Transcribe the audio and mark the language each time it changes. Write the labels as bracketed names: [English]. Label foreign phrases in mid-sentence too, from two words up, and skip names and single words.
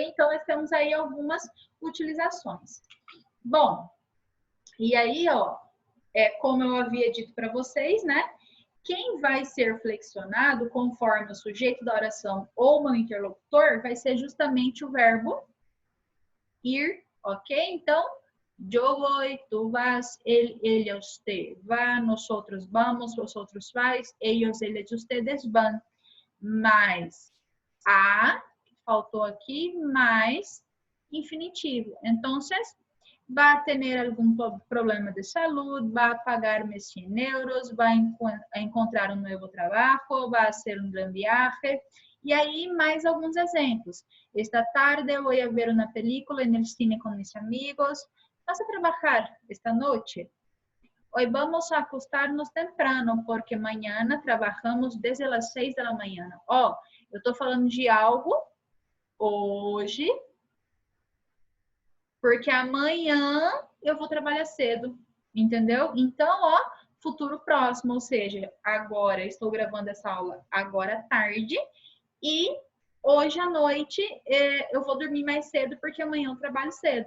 [Portuguese] Então, nós temos aí algumas utilizações. Bom, e aí, ó, como eu havia dito para vocês, né? Quem vai ser flexionado conforme o sujeito da oração ou meu interlocutor vai ser justamente o verbo ir, ok? Então, [Spanish] yo voy, tú vas, él, ella, usted va, nosotros vamos, vosotros vais, ellos, ellas, ustedes van. [Portuguese] Mas a, faltou aqui, mais infinitivo. Então, [Spanish] va a tener algún problema de salud, va a pagar-me 100 euros, va a encontrar [Portuguese] um novo trabalho, [Spanish] va a hacer um gran viaje. [Portuguese] E aí, mais alguns exemplos. Esta tarde vou a ver uma película no cine com meus amigos. [Spanish] ¿Vas a trabajar esta noche? Hoy vamos a acostarnos temprano, porque mañana trabajamos desde las 6 [Portuguese] da manhã. Ó, eu tô falando de algo hoje, porque amanhã eu vou trabalhar cedo, entendeu? Então, ó, futuro próximo, ou seja, agora, estou gravando essa aula agora à tarde, e hoje à noite eu vou dormir mais cedo, porque amanhã eu trabalho cedo.